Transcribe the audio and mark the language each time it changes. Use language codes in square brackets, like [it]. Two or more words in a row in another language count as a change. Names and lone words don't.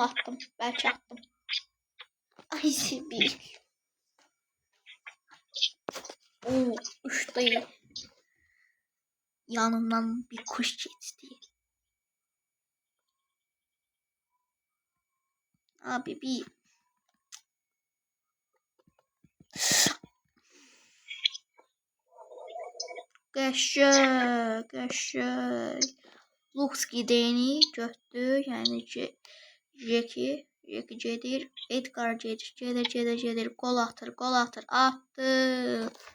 [tr] Belki attım. Ay Sibil. Uçtu. Yanından bir kuş geçti. Abi bir. [az] Qəşəng. Lux gideni götdü. Yəni ki, Jeki gedir. Edgar gedir. Gol atır. Attı.